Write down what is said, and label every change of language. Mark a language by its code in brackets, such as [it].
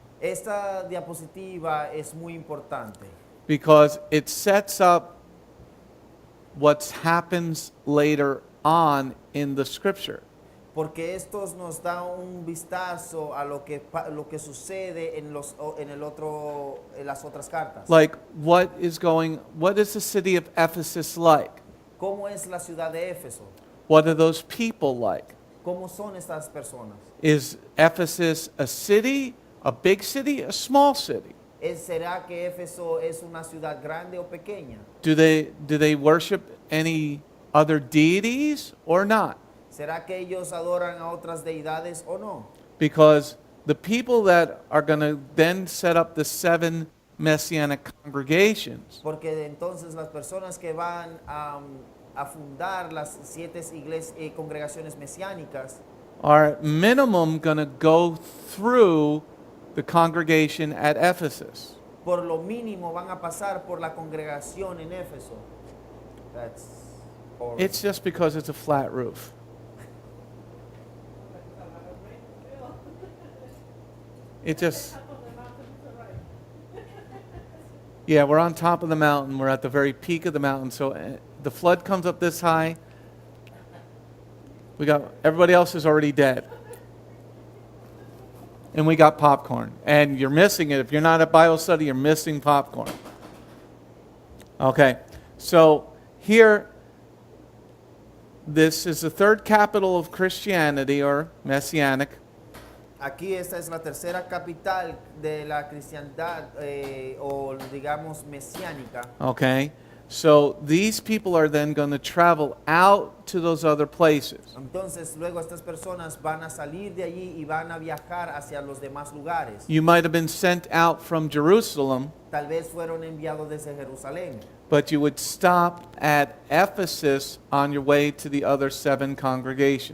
[es] Esta diapositiva es muy importante [en] because it sets up what happens later on in the scripture. [es] porque estos nos da un vistazo a lo que sucede en las otras cartas. [en] Like what is the city of Ephesus like? [es] ¿Cómo es la ciudad de Éfeso? [en] What are those people like? [es] ¿Cómo son estas personas? [en] Is Ephesus a city, a big city, a small city? [es] ¿Será que Éfeso es una ciudad grande o pequeña? [en] Do they worship any other deities or not? [es] ¿Será que ellos adoran a otras deidades o no? [en] Because the people that are going to then set up the 7 Messianic congregations [es] Porque entonces las personas que van a fundar las 7 congregaciones mesiánicas [en] are at minimum going to go through the congregation at Ephesus. [es] por lo mínimo van a pasar por la congregación en Éfeso. [en] That's horrible. It's just because it's a flat roof. It just, yeah, we're on top of the mountain. We're at the very peak of the mountain. So the flood comes up this high. Everybody else is already dead. And we got popcorn. And you're missing it. If you're not at Bible study, you're missing popcorn. Okay, so here, this is the 3rd capital of Christianity, or Messianic. [es] Aquí esta es la tercera capital de la cristiandad o digamos mesiánica. [en] Okay, so these people are then going to travel out to those other places. [es] Entonces luego estas personas van a salir de allí y van a viajar hacia los demás lugares. [en] You might have been sent out from Jerusalem, [es] Tal vez fueron enviados desde Jerusalén, [en] but you would stop at Ephesus on your way to the other 7 congregations.